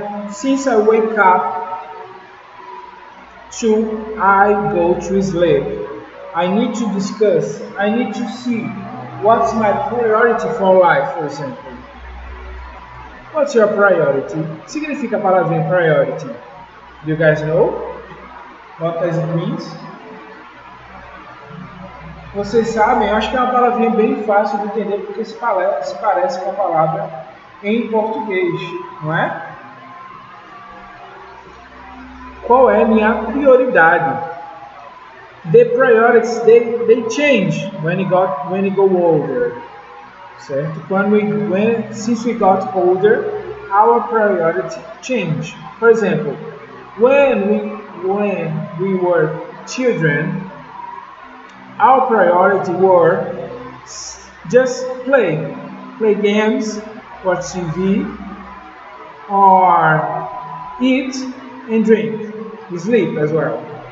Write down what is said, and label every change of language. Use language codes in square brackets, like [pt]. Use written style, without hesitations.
[en] Since I wake up till I go to sleep, I need to discuss, I need to see what's my priority for life, for example. What's your priority? [pt] Significa a palavrinha [en] priority. Do you guys know what does it mean? [pt] Vocês sabem, eu acho que é uma palavrinha bem fácil de entender porque se parece com a palavra em português, não é? Qual é a minha prioridade? [en] The priorities, they change when you go older, [pt] certo? [en] Since we got older, our priority change. For example, when we were children, our priority were just play games, watch TV, or eat and drink, sleep as well.